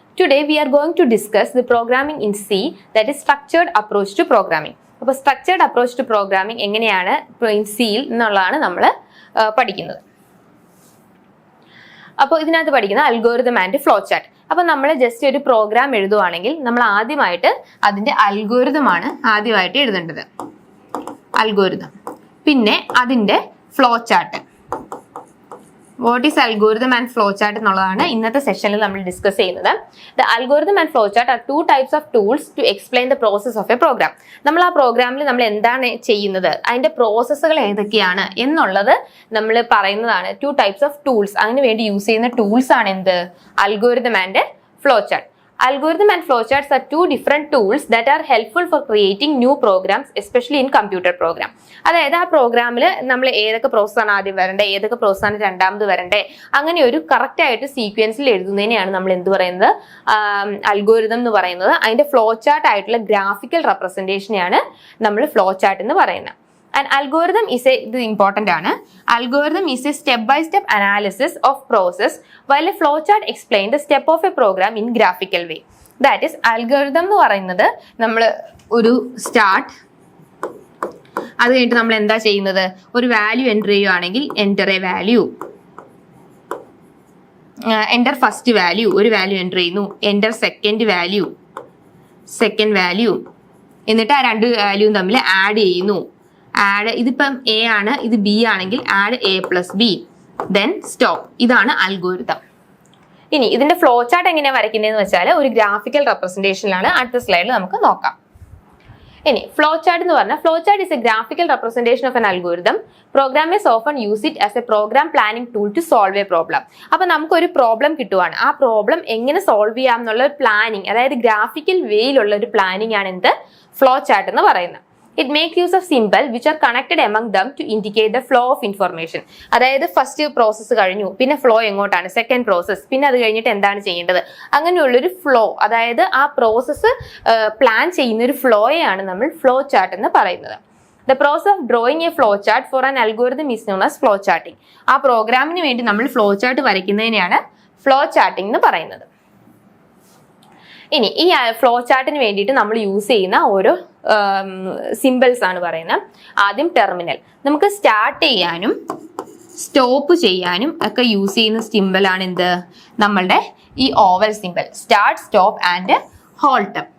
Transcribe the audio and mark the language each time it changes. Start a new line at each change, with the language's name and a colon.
English: Today we are going to discuss the programming in C, that is structured approach to programming.
Malayalam: അപ്പോൾ
English: structured approach to programming
Malayalam: എങ്ങനെയാണ്
English: in C
Malayalam: എന്നുള്ളതാണ് നമ്മൾ പഠിക്കുന്നത്. അപ്പോൾ ഇതിനകത്ത് പഠിക്കുന്ന അൽഗോരിതം ആൻഡ് ഫ്ലോ ചാർട്ട്. അപ്പോൾ നമ്മൾ ജസ്റ്റ് ഒരു പ്രോഗ്രാം എഴുതുവാണെങ്കിൽ നമ്മൾ ആദ്യമായിട്ട് അതിന്റെ അൽഗോരിതം ആണ് ആദ്യമായിട്ട് എഴുതേണ്ടത്. അൽഗോരിതം, പിന്നെ അതിന്റെ flow chart.
English: What is algorithm and flowchart
Malayalam: എന്നുള്ളതാണ് ഇന്നത്തെ സെഷനിൽ നമ്മൾ ഡിസ്കസ് ചെയ്യുന്നത്.
English: The algorithm and flowchart are two types of tools to explain the process of a program.
Malayalam: നമ്മൾ ആ പ്രോഗ്രാമിൽ നമ്മൾ എന്താണ് ചെയ്യുന്നത്, അതിന്റെ പ്രോസസ്സുകൾ ഏതൊക്കെയാണ് എന്നുള്ളത് നമ്മൾ പറയുന്നതാണ്.
English: two types of tools,
Malayalam: അതിന് വേണ്ടി യൂസ് ചെയ്യുന്ന ടൂൾസ് ആണ് എന്ത്, algorithm and flowchart.
English: Algorithm and flowcharts are two different tools that are helpful for creating new programs, especially in computer program.
Malayalam: അതായത് ആ പ്രോഗ്രാമിൽ നമ്മൾ ഏതൊക്കെ പ്രോസസ്സാണ് ആദ്യം വരണ്ടേ, ഏതൊക്കെ പ്രോസസ്സാണ് രണ്ടാമത് വരണ്ടേ, അങ്ങനെ ഒരു കറക്റ്റ് ആയിട്ട് സീക്വൻസിൽ എഴുതുന്നതിനെയാണ് നമ്മൾ എന്ത് പറയുന്നത്, അൽഗോരിതം എന്ന് പറയുന്നത്. അതിന്റെ ഫ്ലോ ചാർട്ട് ആയിട്ടുള്ള ഗ്രാഫിക്കൽ റെപ്രസെന്റേഷനെയാണ് നമ്മൾ ഫ്ലോ ചാർട്ട് എന്ന് പറയുന്നത്.
English: An algorithm is
Malayalam: ഇത്
English: important
Malayalam: ആണ്.
English: Algorithm is a step-by-step analysis of process, while a flowchart explains the step of a program in graphical way. That is,
Malayalam: algorithm എന്ന് പറയുന്നത് നമ്മൾ ഒരു സ്റ്റാർട്ട്, അത് കഴിഞ്ഞിട്ട് നമ്മൾ എന്താ ചെയ്യുന്നത്, ഒരു വാല്യൂ എൻ്റർ ചെയ്യുകയാണെങ്കിൽ
English: enter a value, enter first value,
Malayalam: ഒരു വാല്യൂ എൻ്റർ ചെയ്യുന്നു,
English: enter second value,
Malayalam: എന്നിട്ട് ആ രണ്ട് വാല്യൂവും തമ്മിൽ ആഡ് ചെയ്യുന്നു. ആഡ്, ഇതിപ്പം എ ആണ്, ഇത് ബി ആണെങ്കിൽ
English: Add A plus B, then stop.
Malayalam: ഇതാണ് അൽഗോരിതം. ഇനി ഇതിന്റെ ഫ്ലോ ചാർട്ട് എങ്ങനെയാണ് വരയ്ക്കുന്നതെന്ന് വെച്ചാൽ ഒരു ഗ്രാഫിക്കൽ റെപ്രസെന്റേഷനിലാണ്. അടുത്ത സ്ലൈഡിൽ നമുക്ക് നോക്കാം. ഇനി
English: Flow chart എന്ന് പറഞ്ഞാൽ, flow chart is a graphical representation of an algorithm. Programmers often use it as a program planning tool to solve a problem.
Malayalam: അപ്പൊ നമുക്കൊരു പ്രോബ്ലം കിട്ടുവാണ്, ആ പ്രോബ്ലം എങ്ങനെ സോൾവ് ചെയ്യാം എന്നുള്ള ഒരു പ്ലാനിങ്, അതായത് ഗ്രാഫിക്കൽ വേയിലുള്ള ഒരു പ്ലാനിങ് ആണ് എന്ത്, ഫ്ലോ ചാർട്ട് എന്ന് പറയുന്നത്.
English: It makes use of symbols which are connected among them to indicate the flow of information.
Malayalam: അതായത് ഫസ്റ്റ് പ്രോസസ്സ് കഴിഞ്ഞു, പിന്നെ ഫ്ലോ എങ്ങോട്ടാണ്, സെക്കൻഡ് പ്രോസസ്സ്, പിന്നെ അത് കഴിഞ്ഞിട്ട് എന്താണ് ചെയ്യേണ്ടത്, അങ്ങനെയുള്ളൊരു ഫ്ലോ, അതായത് ആ പ്രോസസ്സ് പ്ലാൻ ചെയ്യുന്ന ഒരു ഫ്ലോയെയാണ് നമ്മൾ ഫ്ലോ ചാർട്ട് എന്ന് പറയുന്നത്.
English: The process of drawing a flow chart for an algorithm is known as flow charting.
Malayalam: ആ പ്രോഗ്രാമിന് വേണ്ടി നമ്മൾ ഫ്ലോ ചാർട്ട് വരയ്ക്കുന്നതിനെയാണ് ഫ്ലോ ചാർട്ടിംഗ് എന്ന് പറയുന്നത്. ഇനി ഈ ഫ്ലോ ചാർട്ടിന് വേണ്ടിയിട്ട് നമ്മൾ യൂസ് ചെയ്യുന്ന ഓരോ സിമ്പിൾസ് ആണ് പറയുന്നത്. ആദ്യം ടെർമിനൽ, നമുക്ക് സ്റ്റാർട്ട് ചെയ്യാനും സ്റ്റോപ്പ് ചെയ്യാനും ഒക്കെ യൂസ് ചെയ്യുന്ന സിമ്പിൾ ആണ് എന്ത്, നമ്മളുടെ ഈ oval simple, start, stop and halt.